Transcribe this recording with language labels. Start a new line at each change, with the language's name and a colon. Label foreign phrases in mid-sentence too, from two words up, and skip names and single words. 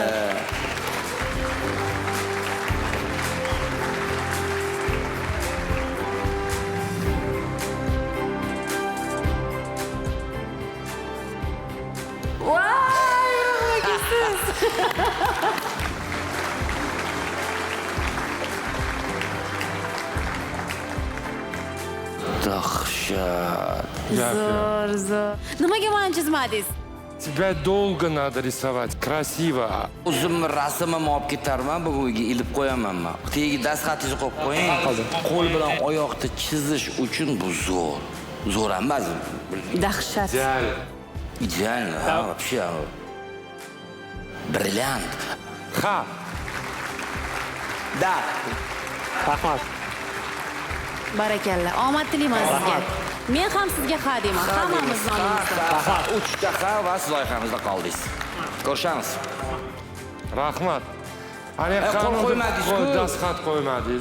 Uzbek: Voy, Bobur aka siz. Dahshat. Zo'r, zo'r. Nimaga mana chizmadingiz?
Russian: Тебя долго надо рисовать, красиво.
Uzbek: O'zimni rasmimni olib ketarman, bugun uyga ilib qo'yaman men. Tagiga dastxatingizni qo'yib qo'ying. Qo'l bilan oyoqni chizish uchun bu zo'r. Zo'r emas. Dahshat.
Russian: Идеально, вообще. Бриллиант. Ха. Да.
Uzbek: Rahmat. Barakalla. Omad tilayman sizga. Men ham sizga ha deyman. Hammamiz nomimizdan. 3 daqiqa va siz loyihamizda qoldingiz. Ko'rishamiz. Rahmat. Ana qo'l qo'ymadingiz-ku. Dastxat qo'ymadingiz.